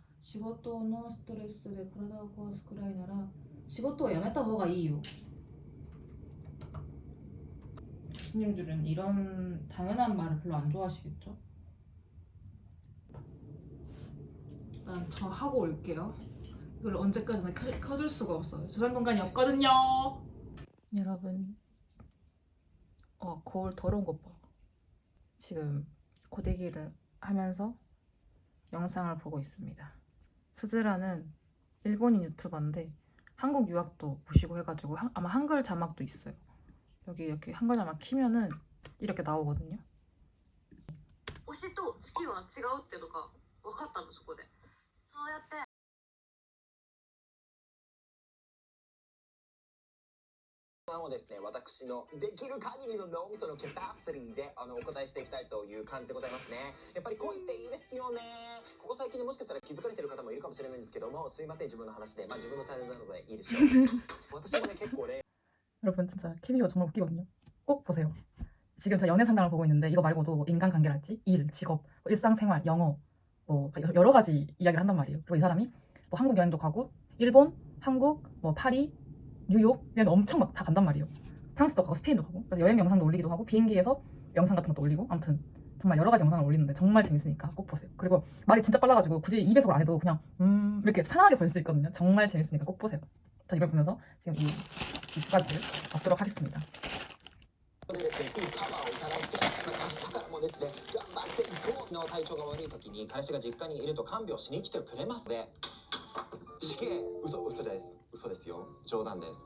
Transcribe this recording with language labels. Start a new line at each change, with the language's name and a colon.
Japanese: 仕事のストレスで体を壊すくらいなら仕事をやめた方がいいよ.
Korean: 교수님들은 이런 당연한 말을 별로 안 좋아하시겠죠? 일단 저 하고 올게요. 이걸 언제까지나 켜줄 수가 없어요. 저장 공간이 없거든요. 여러분, 거울 더러운 것 봐. 지금 고데기를 하면서 영상을 보고 있습니다. 스즈라는 일본인 유튜버인데 한국 유학도 보시고 해가지고 아마 한글 자막도 있어요. 여기 이렇게 한글 자막 키면은 이렇게 나오거든요.
Japanese: 推しと好きは違うっていうのが分かったの、そこで。そうやってをですね、私のできる限りの脳みそのキャパシティでお答えしていきたいという感じでございますね。やっぱり恋っていいですよね。ここ最近でもしかしたら気づかれてる方もいるかもしれないんですけども、すいません自分の話で、自分のチャンネルなのでいいでしょう。私もね結構
Korean: 여러분 진짜 케미가 정말 웃기거든요. 꼭 보세요. 지금 저 연애 상담을 보고 있는데 이거 말고도 뭐 인간관계랄지 일, 직업, 뭐 일상생활, 영어 뭐 여러 가지 이야기를 한단 말이에요. 그리고 이 사람이 뭐 한국 여행도 가고 일본, 한국, 뭐 파리, 뉴욕 여행 엄청 막 다 간단 말이에요. 프랑스도 가고 스페인도 가고 그래서 여행 영상도 올리기도 하고 비행기에서 영상 같은 것도 올리고 아무튼 정말 여러 가지 영상을 올리는데 정말 재밌으니까 꼭 보세요. 그리고 말이 진짜 빨라가지고 굳이 2배속을 안 해도 그냥 이렇게 편하게 볼 수 있거든요. 정말 재밌으니까 꼭 보세요. 전 이걸 보면서 지금 이 두 가지를 먹도록 하겠습니다.
Japanese: でですね、いいカバーをいただいて、明日からもですね、頑張っていこうの体調が悪い時に彼氏が実家にいると看病しに来てくれますで、死刑、嘘です。嘘ですよ。冗談です。